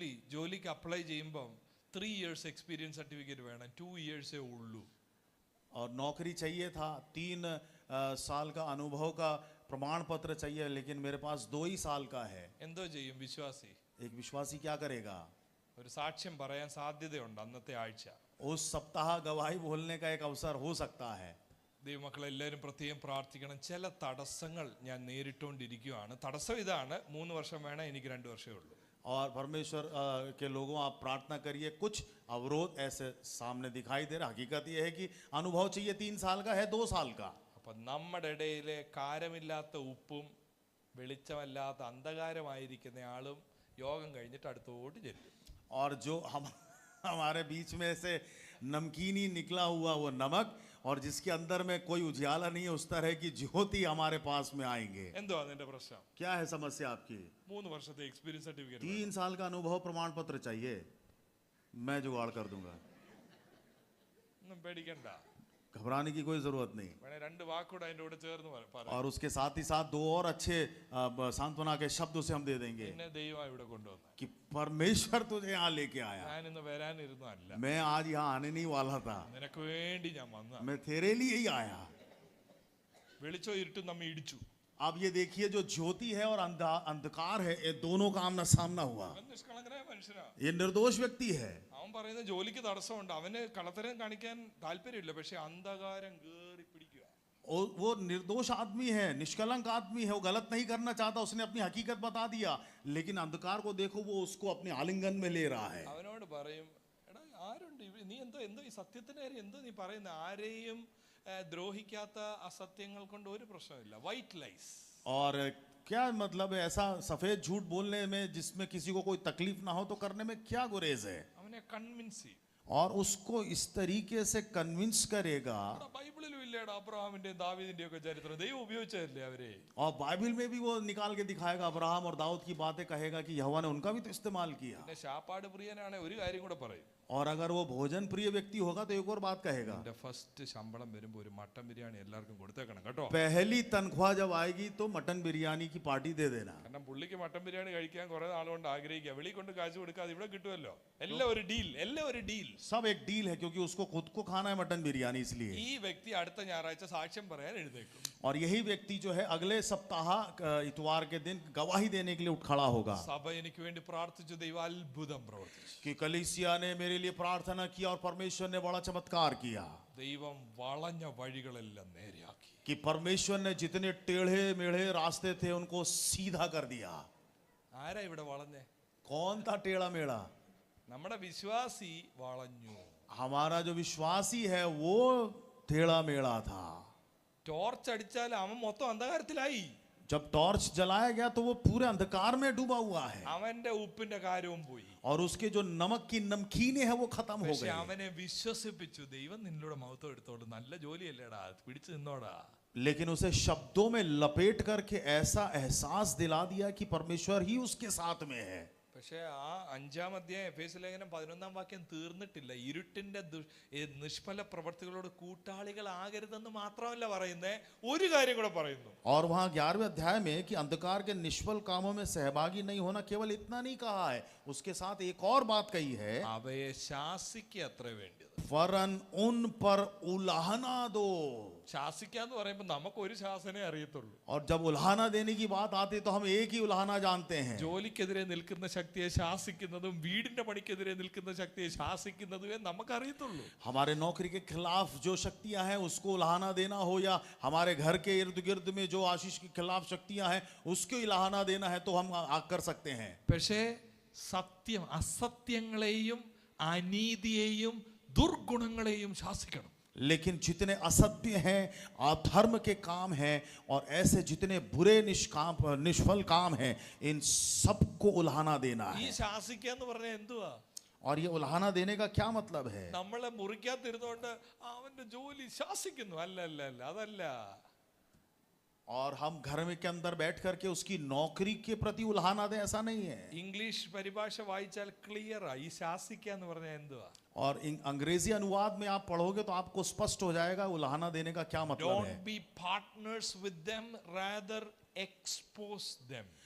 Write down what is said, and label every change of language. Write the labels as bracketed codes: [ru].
[ml] ജോലിക്ക് അപ്ലൈ ചെയ്യുമ്പോൾ [en] 3 years [ml] experience certificate വേണം, [en] 2 years [ml] ഉള്ളൂ. [hi] और नौकरी चाहिए था, 3 साल का अनुभव का प्रमाण पत्र चाहिए, लेकिन मेरे पास 2 ही साल का है. [ml] എന്തോ ചെയ്യും വിശ്വാസി? [hi] एक विश्वासी क्या करेगा? [ml] ഒരു സാക്ഷ്യം പറയാൻ സാധ്യതയുണ്ട് അന്നത്തെ ആഴ്ച. [hi] उस सप्ताह गवाही बोलने का एक अवसर हो सकता है. [ml] ദൈവമക്കളെല്ലാവരും പ്രത്യേകം പ്രാർത്ഥിക്കണം. ചില തടസ്സങ്ങൾ ഞാൻ നേരിട്ടുകൊണ്ടിരിക്കുകയാണ്. തടസ്സം ഇതാണ്, 3 വർഷം വേണം, എനിക്ക് 2 വർഷമേ ഉള്ളൂ. [hi] और परमेश्वर के लोगों आप प्रार्थना करिए. कुछ अवरोध ऐसे सामने दिखाई दे रहा. हकीकत यह है कि अनुभव चाहिए 3 साल का है, 2 साल का. [ml] അപ്പൊ നമ്മുടെ ഇടയിലെ കാരമില്ലാത്ത ഉപ്പും വെളിച്ചമല്ലാത്ത അന്ധകാരമായിരിക്കുന്ന ആളും യോഗം കഴിഞ്ഞിട്ട് അടുത്തോട്ട് ചെല്ലും. [hi] और जो हमारे बीच में से नमकीन ही निकला हुआ वो नमक, और जिसके अंदर में कोई उजियाला नहीं है, उस तरह की ज्योति हमारे पास में आएंगे. [ml] എന്തോ അതിന്റെ പ്രശ്നം? [hi] क्या है समस्या आपकी? [ml] 3 വർഷത്തെ എക്സ്പീരിയൻസ് സർട്ടിഫിക്കറ്റ്. [hi] 3 साल का अनुभव प्रमाण पत्र चाहिए, मैं जुगाड़ कर दूंगा. [ml] ഒന്നും പേടിക്കണ്ട. [hi] घबराने की कोई जरूरत नहीं. [ml] വേണേ 2 വാക്കുകൂടെ അതിന്റെ കൂടെ ചേർന്ന് പറ. [hi] और उसके साथ ही साथ 2 और अच्छे सांत्वना के शब्द उसे हम दे देंगे [ml] എന്നെ ദൈവം ഇവിടെ കൊണ്ടുവന്നു. [hi] कि परमेश्वर तुझे यहाँ लेके आया. [ml] ഞാൻ ഇന്ന് വരാനിരുന്നല്ല, [hi] मैं आज यहाँ आने नहीं वाला था, [ml] നിനക്ക് വേണ്ടി ഞാൻ വന്ന. [hi] मैं तेरे लिए ही आया. [ml] വെളിച്ചം ഇരുട്ടും നമ്മ ഇടിച്ചു. [hi] अब ये देखिए, जो ज्योति है और अंधकार है, ये दोनों का आमना सामना हुआ. [ml] അവൻ നിഷ്കളങ്കനായ മനുഷ്യനാ. [hi] ये निर्दोष व्यक्ति है. [ml] അവൻ പറയുന്ന ജോലിക്ക് തടസ്സമുണ്ട്, അവന് കള്ളത്തരം കാണിക്കാൻ താല്പര്യമില്ല, പക്ഷെ അന്ധകാരം കേറി പിടിക്കുക. [hi] वो निर्दोष आदमी है, निष्कलंक आदमी है, वो गलत नहीं करना चाहता, उसने अपनी हकीकत बता दिया, लेकिन अंधकार को देखो, वो उसको अपने आलिंगन में ले रहा है. [ml] അവനോട് പറയും, എടാ ആരുണ്ട് നീ എന്തോ ഈ സത്യത്തിന് കാര്യം എന്തോ നീ പറയുന്ന? ആരെയും ദ്രോഹിക്കാത്ത അസത്യങ്ങൾ കൊണ്ട് ഒരു പ്രശ്നമില്ല. [en] White lies. [hi] और क्या मतलब है ऐसा सफेद झूठ बोलने में जिसमें किसी को कोई तकलीफ ना हो, तो करने में क्या गुरेज है? [ml] അവനെ കൺവിൻസ് ചെയ്യും. [hi] और उसको इस तरीके से कन्विंस करेगा. [ml] ബൈബിളിലും ഇല്ലേടാ അബ്രഹാമിന്റെ ദാവീദിന്റെ ഒക്കെ ചരിത്രം? ദൈവം ഉപയോഗിച്ചതല്ലേ അവരെ? [hi] और बाइबल में भी वो निकाल के दिखाएगा, अब्राहम और दाऊद की बातें कहेगा कि यहोवा ने उनका भी तो इस्तेमाल किया. [ml] പിന്നെ ശാപ്പാട് പ്രിയനാണ്. ഒരു കാര്യം കൂടെ പറയും, [hi] और अगर वो भोजन प्रिय व्यक्ति होगा तो एक और बात कहेगा, [ml] എന്റെ ഫസ്റ്റ് ശമ്പളം വരുമ്പോ ഒരു മട്ടൻ ബിരിയാണി എല്ലാവർക്കും കൊടുത്തേക്കണം കേട്ടോ. [hi] पहली तनख्वाह जब आएगी तो मटन बिरयानी की पार्टी दे देना। [ml] കാരണം പുള്ളിക്ക് മട്ടൻ ബിരിയാണി കഴിക്കാൻ കുറെ നാളുകൊണ്ട് ആഗ്രഹിക്കുക, വെളി കൊണ്ട് കാശ് കൊടുക്കാതെ ഇവിടെ കിട്ടുമല്ലോ. എല്ലാം ഒരു ഡീൽ, എല്ലാം ഒരു ഡീൽ. [hi] सब एक डील है क्योंकि उसको खुद को खाना है मटन बिरयानी, इसलिए। [ml] ഈ വ്യക്തി അടുത്ത ഞായറാഴ്ച സാക്ഷ്യം പറയാൻ എഴുന്നേക്കും. [hi] और यही व्यक्ति जो है अगले सप्ताह इतवार के दिन गवाही देने के लिए उठ खड़ा होगा [ml] സഭ എനിക്ക് വേണ്ടി പ്രാർത്ഥിച്ചു, ദൈവം അത്ഭുതം പ്രവർത്തിച്ചു. [hi] कि कलीसिया ने मेरे लिए प्रार्थना किया और परमेश्वर ने बड़ा चमत्कार किया, [ml] ദൈവം വളഞ്ഞ വഴികളെല്ലാം നേരെയാക്കി. [hi] कि परमेश्वर ने जितने टेढ़े मेढ़े रास्ते थे उनको सीधा कर दिया। [ml] ആരാ ഇവിടെ വളഞ്ഞേ? [hi] कौन था टेढ़ा मेढ़ा? [ml] നമ്മുടെ വിശ്വാസി വളഞ്ഞു. [hi] हमारा जो विश्वासी है वो टेढ़ा मेढ़ा था। [ml] ടോർച്ച് അടിച്ചാൽ അവൻ മൊത്തം അന്ധകാരത്തിലായി. [hi] जब टॉर्च जलाया गया तो वो पूरे अंधकार में डूबा हुआ है, [ml] അവന്റെ ഉപ്പിന്റെ കാര്യവും പോയി. [hi] और उसके जो नमक की नमकीने है वो खत्म हो [ml] പക്ഷെ [hi] गई। [ml] അവനെ വിശ്വസിപ്പിച്ചു, ദൈവം നിന്നോട് മൗത്തം എടുത്തോളൂ, നല്ല ജോലിയല്ലേടാ, പിടിച്ചു നിന്നോടാ. [hi] लेकिन उसे शब्दों में लपेट करके ऐसा एहसास दिला दिया कि परमेश्वर ही उसके साथ में है। [ml] പക്ഷെ ആ 5-ാം അധ്യായം എഫേസ്യ ലേഖനം 11-ാം വാക്യം തീർന്നിട്ടില്ല. ഇരുട്ടിന്റെ നിഷ്ഫല പ്രവർത്തികളോട് കൂട്ടാളികളാകരുതെന്ന് മാത്രമല്ല പറയുന്നേ, ഒരു കാര്യം കൂടെ പറയുന്നു. [hi] और वहां 11वें अध्याय में कि अंधकार के निष्फल कामों में सहभागी नहीं होना, केवल इतना नहीं कहा है, उसके साथ एक और बात कही है, [ml] അവയെ ശാസിക്കുക അത്ര വേണ്ടത്. [hi] वरन उन पर उलाहना दो। [ml] ശാസിക്കാന്ന് പറയുമ്പോ നമുക്ക് ഒരു ശാസനേ അറിയത്തുള്ളൂ. [hi] और जब उलाहना देने की बात आती है तो हम एक ही उलाहना जानते हैं। [ml] ജോലിക്കെതിരെ നിൽക്കുന്ന ശക്തിയെ ശാസിക്കുന്നതും വീടിന്റെ പണിക്കെതിരെ നിൽക്കുന്ന ശക്തിയെ ശാസിക്കുന്നതുമേ നമുക്കറിയത്തുള്ളൂ. [hi] हमारे नौकरी के खिलाफ जो शक्तियां हैं उसको उलाहना देना हो, या हमारे घर के इर्द गिर्द में जो आशीष के खिलाफ शक्तियां हैं उसको उलाहना देना है तो हम कर सकते हैं। [ml] പക്ഷേ സത്യം അസത്യങ്ങളെയും അനീതിയെയും ദുർഗുണങ്ങളെയും ശാസിക്കണം. [hi] लेकिन जितने असत्य हैं, अधर्म के काम हैं, और ऐसे जितने बुरे निष्फल काम हैं, इन सबको उलाहना देना [ml] ഈ [hi] है। [ml] ശാസിക്കുക എന്ന് പറഞ്ഞാൽ എന്തുവാ? [hi] और ये उलाहना देने का क्या मतलब है? [ml] നമ്മളെ മുറിക്കാത്തിരുന്നോണ്ട് അവന്റെ ജോലി ശാസിക്കുന്നു, അല്ല അല്ല അല്ല, അതല്ല. [hi] और हम घर में के अंदर बैठ करके उसकी नौकरी के प्रति उलाहना दें, ऐसा नहीं है। [ml] ഇംഗ്ലീഷ് പരിഭാഷ വായിച്ചാൽ ക്ലിയറാ ഈ ശാസിക്കുക എന്ന് പറഞ്ഞാൽ എന്തുവാ. [hi] और अंग्रेजी अनुवाद में आप पढ़ोगे तो आपको स्पष्ट हो जाएगा उलाहना देने का क्या मतलब है। [en] Don't be partners with them, rather expose them.